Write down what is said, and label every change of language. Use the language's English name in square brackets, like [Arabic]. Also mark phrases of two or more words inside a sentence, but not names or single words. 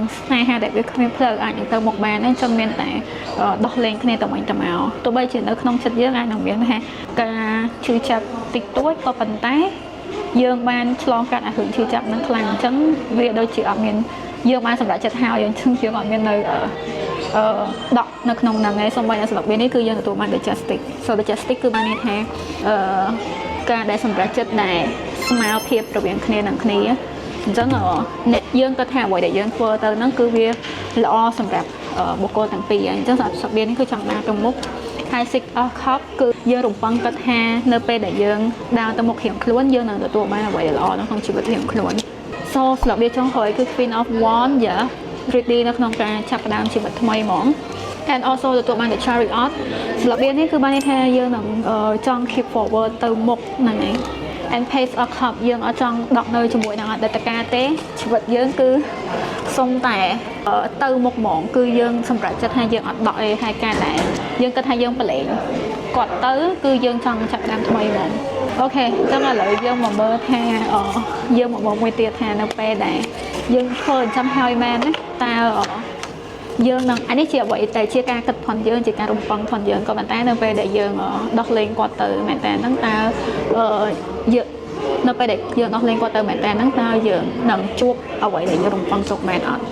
[Khmer] ស្នេហាដែលវាគ្មានផ្លូវអាចនឹងទៅមុខបានអញ្ចឹងមានតែដោះលែងគ្នាទៅវិញទៅមកទោះបីជានៅក្នុងចិត្តយើងអាចនឹងមានថាការឈឺចាប់តិចតួចក៏ប៉ុន្តែយើងបានឆ្លងកាត់អារឿងឈឺចាប់ហ្នឹងខ្លាំងអញ្ចឹងវាដូចជាអត់មានយើងបានសម្រេចចិត្តហើយអញ្ចឹងយើងអត់មាននៅដកនៅក្នុងហ្នឹងឯងសូម្បីតែស្លាបវានេះគឺយើងទទួលបាន [English] the justice so the justice [Khmer] គឺបានន័យថាការដែលសម្រេចចិត្តដែលស្មើភាពរវាងគ្នានឹងគ្នា អញ្ចឹងអ្នកយើងក៏ថាអ្វីដែលយើងធ្វើទៅហ្នឹងគឺវាល្អសម្រាប់បុគ្គលទាំងពីរអញ្ចឹងសម្រាប់សាបៀននេះគឺចង់ដើរទៅមុខហើយ [English] six of cup [Khmer] គឺយើងរំពឹង គាត់ថានៅពេលដែលយើងដើរទៅមុខរៀងខ្លួនយើងនឹងទទួលបានអ្វីដែលល្អក្នុងជីវិតរៀងខ្លួន so ស្លាបៀនចុងក្រោយគឺ [English] queen of wand [Khmer] យ៉ា ready នៅក្នុងការចាប់ផ្ដើមជីវិតថ្មីហ្មង [English] and also [Khmer] ទទួលបាន [English] the chariot [Khmer] ស្លាបៀននេះគឺបានន័យថាយើងនឹងចង់ [English] keep forward [Khmer] ទៅមុខហ្នឹងឯង [English] and page of cup [Khmer] យើងអត់ចង់ដកនៅជាមួយនឹងអតីតកាលទេជីវិតយើងគឺសុំតែទៅមុខហ្មងគឺយើងសម្រាប់ចិត្តថាយើង អត់ដកអីហើយការដែលយើងគិតថាយើងប្រឡែងគាត់ទៅគឺយើងចង់ចាប់ផ្ដើមថ្មីហ្មងអូខេអញ្ចឹងឥឡូវយើងមកមើលថាយើងមកមើលមួយទៀតថានៅពេលដែលយើងធ្វើអញ្ចឹងហើយមែនណាតើយើងនឹងអានេះជាអ្វីតែជាការគិតផងយើងជាការរំពឹងផងយើងក៏ប៉ុន្តែនៅពេលដែលយើងដោះលែងគាត់ទៅមែនតើហ្នឹងតើយើងនៅពេលដែលយើងដោះលែងគាត់ទៅមែនតើហ្នឹងតើយើងនឹងជួបអ្វីដែលយើងរំពឹងទុកមែនអត់